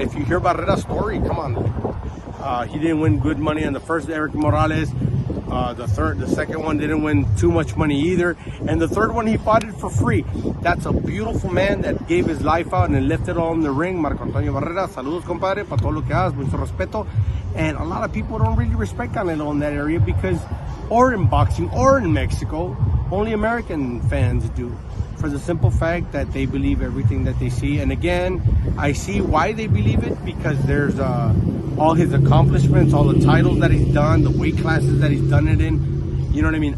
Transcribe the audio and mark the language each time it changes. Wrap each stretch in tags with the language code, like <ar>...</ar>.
<en>And if you hear Barrera's story, come on, he didn't win good money on the first Eric Morales. The second one didn't win too much money either, and the third one he fought it for free. That's a beautiful man that gave his life out and left it all in the ring.</en> <es>Marco Antonio Barrera, saludos compadre, para todo lo que hagas, mucho respeto.</es> <en>And a lot of people don't really respect Canelo in that area because, or in boxing, or in Mexico, only American fans do. For the simple fact that they believe everything that they see. And again, I see why they believe it, because there's all his accomplishments, all the titles that he's done, the weight classes that he's done it in. You know what I mean?</en>